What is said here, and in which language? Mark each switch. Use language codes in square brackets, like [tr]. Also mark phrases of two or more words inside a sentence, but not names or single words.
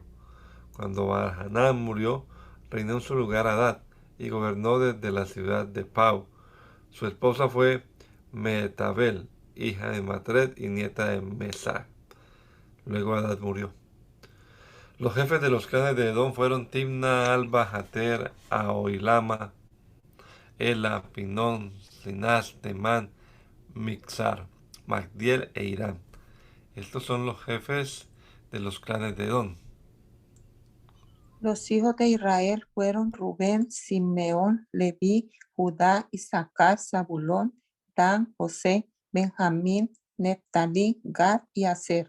[es] Cuando Baal Hanán murió, reinó en su lugar Hadad, y gobernó desde la ciudad de Pau. Su esposa fue Mehetabel, hija de Matred y nieta de Mesach. Luego Hadad murió. Los jefes de los clanes de Edom fueron Timna, Alba, Jater, Ahoilama, Ela, Pinón, Asenaz, Temán, Mixar, Magdiel e Irán. Estos son los jefes de los clanes de Edom. Los hijos de Israel fueron Rubén, Simeón, Leví, Judá, Isaacar, Zabulón, Dan, José, Benjamín, Neftalí, Gad y Aser.